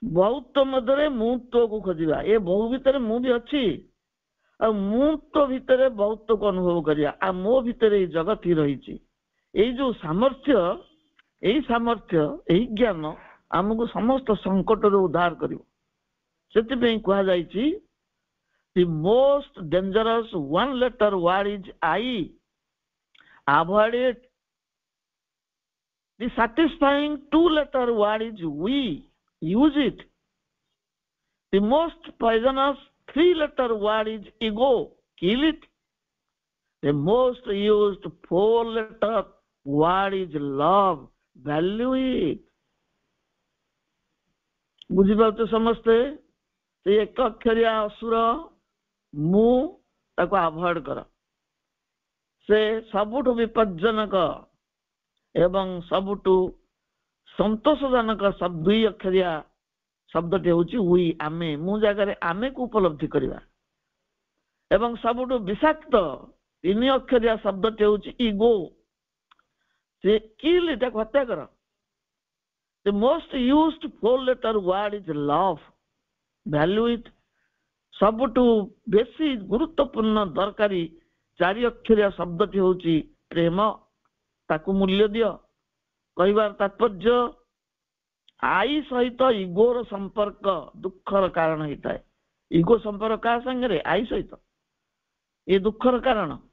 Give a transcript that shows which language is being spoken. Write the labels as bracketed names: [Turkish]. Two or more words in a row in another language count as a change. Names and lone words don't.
[Odia] ବହୁତ ମଧ୍ୟରେ ମୁଁ ତୋକୁ ଖୋଜିବା, ଏ ବହୁ ଭିତରେ ମୁଁ ବି ଅଛି, ଆଉ ମୁଁ ତୋ ଭିତରେ ବହୁତକୁ ଅନୁଭବ କରିବା, ଆଉ ମୋ ଭିତରେ ଏଇ ଜଗତ ହିଁ ରହିଛି। ଏଇ ଯୋଉ ସାମର୍ଥ୍ୟ, ଏଇ ଜ୍ଞାନ ଆମକୁ ସମସ୍ତ ସଙ୍କଟରୁ ଉଦ୍ଧାର କରିବ। ସେଥିପାଇଁ କୁହାଯାଇଛି [English] the most dangerous one letter word is I. Avoid it. The satisfying two letter word is we. Use it. The most poisonous three letter word is ego. Kill it. The most used four letter word is love. Value it. [Odia] ବୁଝିପାରୁଛ ସମସ୍ତେ? ସେ ଏକ ଅକ୍ଷରିଆ ଅସୁର ମୁଁ ତାକୁ ଆଭଏଡ କର। ସେ ସବୁଠୁ ବିପଜ୍ଜନକ ଏବଂ ସବୁଠୁ ସନ୍ତୋଷଜନକ ଦୁଇ ଅକ୍ଷରିଆ ଶବ୍ଦଟି ହେଉଛି ଉଇ, ଆମେ। ମୁଁ ଜାଗାରେ ଆମେକୁ ଉପଲବ୍ଧି କରିବା। ଏବଂ ସବୁଠୁ ବିଷାକ୍ତ ତିନି ଅକ୍ଷରିଆ ଶବ୍ଦଟି ହେଉଛି ଇଗୋ। ସେ କିଲ୍, ଏଟାକୁ ହତ୍ୟା କର। [English] The most used four letter word is love. Value it. [Odia] ସବୁଠୁ ବେଶୀ ଗୁରୁତ୍ୱପୂର୍ଣ୍ଣ ଦରକାରୀ ଚାରି ଅକ୍ଷରିଆ ଶବ୍ଦଟି ହେଉଛି ପ୍ରେମ, ତାକୁ ମୂଲ୍ୟ ଦିଅ। କହିବାର ତାତ୍ପର୍ଯ୍ୟ, ଆଇ ସହିତ ଇଗୋର ସମ୍ପର୍କ ଦୁଃଖର କାରଣ ହେଇଥାଏ। ଇଗୋ ସମ୍ପର୍କ କାହା ସାଙ୍ଗରେ? ଆଇ ସହିତ। ଏ ଦୁଃଖର କାରଣ।